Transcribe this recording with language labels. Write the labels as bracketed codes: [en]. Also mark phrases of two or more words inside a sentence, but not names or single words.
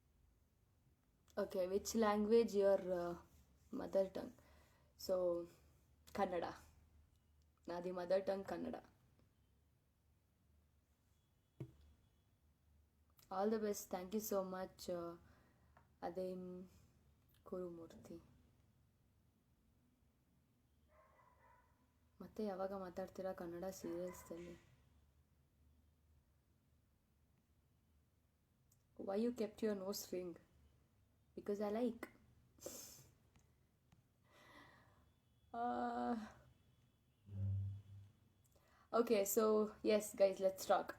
[en] Okay, which language your mother tongue? [kn] So ಕನ್ನಡ. [te] నాది [en] mother tongue [te] కన్నడ. [en] All the best. Thank you so much. అదేం ಕುರುಮೂರ್ತಿ. [kn] ಮತ್ತೆ ಯಾವಾಗ ಮಾತಾಡ್ತೀರಾ ಕನ್ನಡ ಸೀರಿಯಲ್ಸ್ದಲ್ಲಿ? [en] Why you kept your nose ring? Because I like. Okay, so yes guys, let's talk.